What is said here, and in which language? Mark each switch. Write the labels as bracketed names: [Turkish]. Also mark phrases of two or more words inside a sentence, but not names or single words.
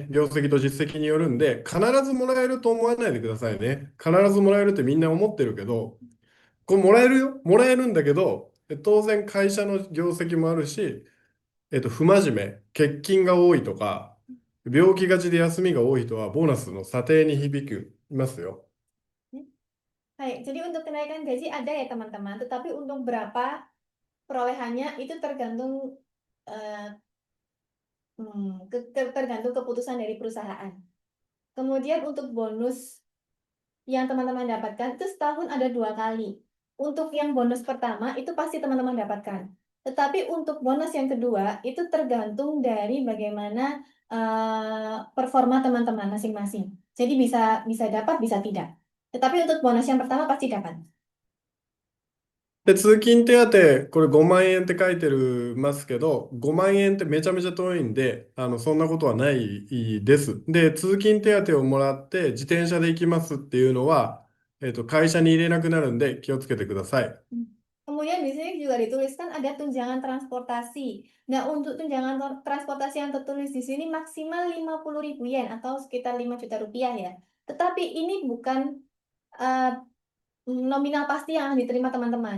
[Japanese] 業績と実績によるんで、必ずもらえると思わないでくださいね。必ずもらえるってみんな思ってるけど、これもらえるよ。もらえるんだけど、当然会社の業績もあるし、不真面目、欠勤が多いとか、病気がちで休みが多い人は、ボーナスの査定に響きますよ。 [Indonesian] Baik, jadi untuk kenaikan gaji ada ya teman-teman, tetapi untuk berapa perolehannya itu tergantung tergantung keputusan dari perusahaan. Kemudian untuk bonus yang teman-teman dapatkan itu setahun ada 2 kali. Untuk yang bonus pertama itu pasti teman-teman dapatkan. Tetapi untuk bonus yang kedua itu tergantung dari bagaimana performa teman-teman masing-masing. Jadi bisa dapat, bisa tidak. Tetapi untuk bonus yang pertama pasti dapat. [Japanese] で、通勤手当、これ5万円って書いてますけど、5万円ってめちゃめちゃ遠いんで、そんなことはないです。で、通勤手当をもらって自転車で行きますっていうのは、会社に入れなくなるんで気をつけてください。 [Indonesian] Kemudian di sini juga dituliskan ada tunjangan transportasi. Nah, untuk tunjangan transportasi yang tertulis di sini maksimal 50.000 yen atau sekitar 5 juta rupiah ya. Tetapi ini bukan nominal pasti yang akan diterima teman-teman.